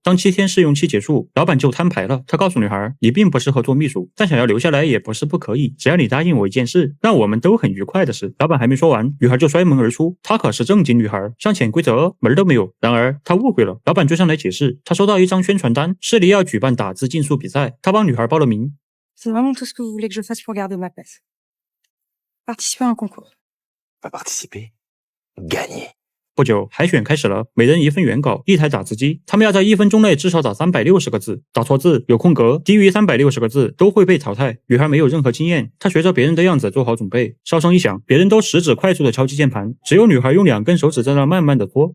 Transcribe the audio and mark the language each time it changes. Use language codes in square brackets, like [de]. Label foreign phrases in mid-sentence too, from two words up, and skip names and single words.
[zh] 当7天试用期结束，老板就摊牌了。他告诉女孩，你并不适合做秘书，但想要留下来也不是不可以，只要你答应我一件事，让我们都很愉快的事。老板还没说完，女孩就摔门而出。她可是正经女孩，像潜规则门都没有。然而她误会了，老板追上来解释，她收到一张宣传单，市里要举办打字竞速比赛，他帮女孩报了名。 [fr] C'est vraiment tout ce que vous voulez que je fasse pour garder ma place. Participer à un concours. Pas participer, gagner. [zh] 不久，海选开始了，每人1份原稿，1台打字机，他们要在1分钟内至少打360个字，打错字、有空格、低于360个字都会被淘汰。女孩没有任何经验，她学着别人的样子做好准备。哨声一响，别人都食指快速的敲击键盘，只有女孩用2根手指在那慢慢的搓。